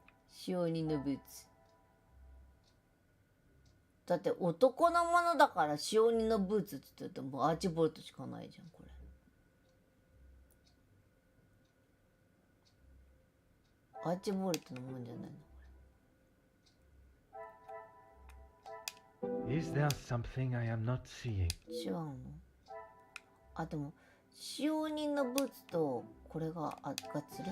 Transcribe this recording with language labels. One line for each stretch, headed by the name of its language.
Japanese: 使用人のブーツだって男のものだから使用人のブーツって言ってもうアーチボルトしかないじゃん。これアーチボルトのもんじゃないの。
English: Is there something I am not seeing?
Japanese: 違うの。あ、でも使用人のブーツとこれが合致る。